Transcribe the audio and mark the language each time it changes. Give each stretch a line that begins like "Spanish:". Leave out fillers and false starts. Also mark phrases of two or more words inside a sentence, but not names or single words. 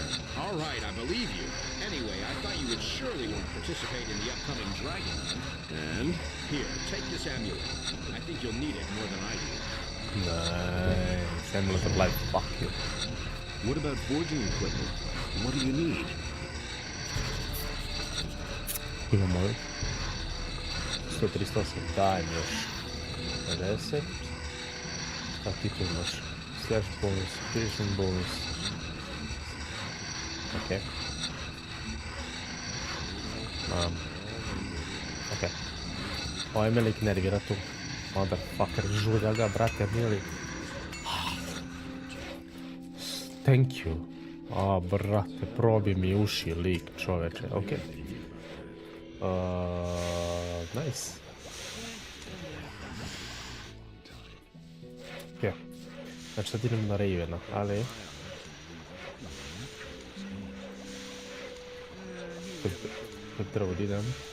English: All right, I believe you. Anyway, I thought you would surely want to participate in the upcoming dragon hunt. And? Here, take this amulet. I think you'll need it more than I do. Nice. Amulet of life, fuck you. What about forging equipment? What do you need?
Serbian: Imamo 138, daj mi još 50. Šta ti tu imaš?
English: Slash bonus, piercing bonus. Ok. Ok.
Serbian: Ovaj me lik nervira tu. Motherfucker, žulja ga, brate, mili.
English: Thank you. A,
Serbian: brate, probi mi uši lik, čoveče, ok.
English: Nice. Ok.
Serbian: Znači sad idemo na Ravena, ali... Kod drvo idem.